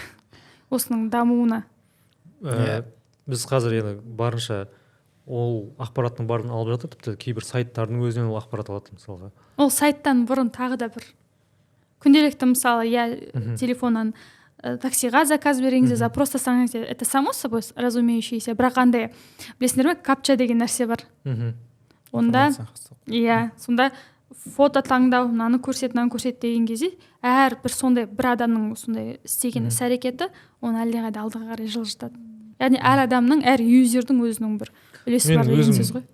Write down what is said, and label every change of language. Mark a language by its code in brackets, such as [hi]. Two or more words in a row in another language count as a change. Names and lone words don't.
[kk] Осының дамуына. Біз қазір енді барынша ол ақпараттың барын алып жатыр, тіпті кейбір сайттардың өзінен ол ақпарат алады мысалға. Ол сайттан бұрын тағы да бір күнделікті мысалы, я телефоннан таксиға заказ беріңіз, запрос жасаңыз, [ru] это само собой разумеющееся, [kk] бірақ андай білесіңдер ме, капча деген нәрсе бар. Онда иә, сонда фото таңдау, мынаны көрсет деген кезде әрбір сондай бір адамның сондай істеген іс-әрекеті оны әлдеқайда алдыға қарай жылжытады. Яғни әр адамның, әр юзердің өзінің бір үлесі бар деген сөз ғой.